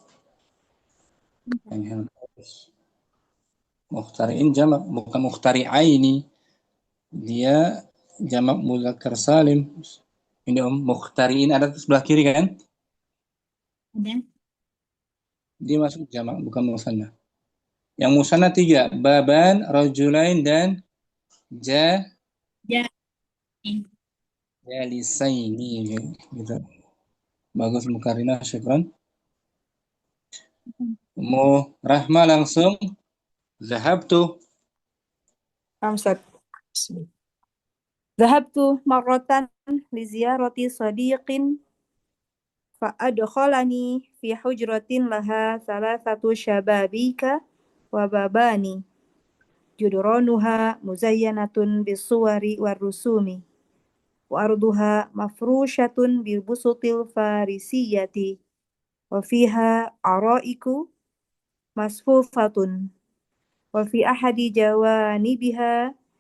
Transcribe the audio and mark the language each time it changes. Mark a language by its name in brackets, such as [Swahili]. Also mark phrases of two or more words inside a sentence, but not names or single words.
[Indonesian] Mukhtariin jamak, bukan mukhtari'aini. Dia jamak mudzakkar salim. Ini Om, mukhtariin ada di sebelah kiri kan? Ada. Dia masuk jamak, bukan musanna. Yang musanna 3, baban, rajulain, dan ja Ja. jalisaini gitu. Bagus Mukarina, syukran. Mu Rahma langsung zahabtu. Ustaz. [Arabic] ذهبت مرة لزيارة صديق فأدخلني في حجرة لها ثلاثة شبابيك وبابان جدرانها مزينة بالصور والرسوم وأرضها مفروشة بالبسط الفارسية وفيها أرائك مصفوفة وفي أحد جوانبها